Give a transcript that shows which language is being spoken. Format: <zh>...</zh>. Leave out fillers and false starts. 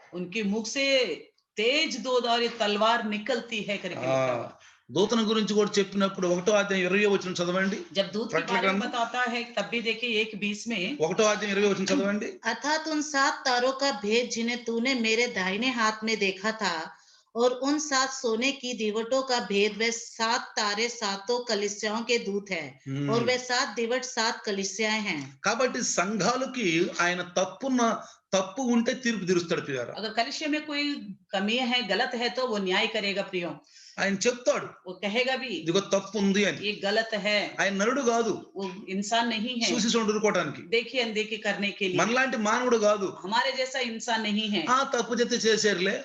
<hi>उनके मुख से तेज दोधारी तलवार निकलती है करके लिखा हुआ।</hi> <te>దూతన గురించి కూడా చెప్పినప్పుడు 1వ అధ్యాయం 20వ వచనం చదవండి.</te> <hi>जब दूत के प्रकटन बारे में ग्रंथ? बताता है तब भी देखिए 1:20 में</hi> <te>1వ అధ్యాయం 20వ వచనం చదవండి.</te> <hi>अर्थात उन 7 तारों का भेद जिन्हें तूने मेरे दाहिने हाथ में देखा था और उन 7 सोने की दीवटों का भेद वे 7 तारे 7 कलीसियाओं के दूत हैं और वे 7 दीवट 7 कलीसियाएं हैं।</hi> <te>కాబట్టి సంఘాలకి ఆయన తప్పు ఉంటే తీర్పు తీరుస్తాడు ప్రియారా.</te> <hi>अगर कलिसिया में कोई कमी है, गलत है तो वो न्याय करेगा प्रियो,</hi> <te>ఆయన చెప్తాడు</te> <hi>वो कहेगा भी</hi> <te>ఇదిగో తప్పు ఉంది అని.</te> <hi>ये गलत है।</hi> <te>ఆయన నరుడు కాదు</te> <hi>वो इंसान नहीं है</hi> <te>చూసి చూడుకోవడానికి.</te> <hi>देखिए अनदेखी करने के लिए,</hi> <te>మనలాంటి మానవుడు కాదు.</te> <hi>हमारे जैसा इंसान नहीं है।</hi> <te>ఆ తప్పు చేస్తే చేశారులే,</te>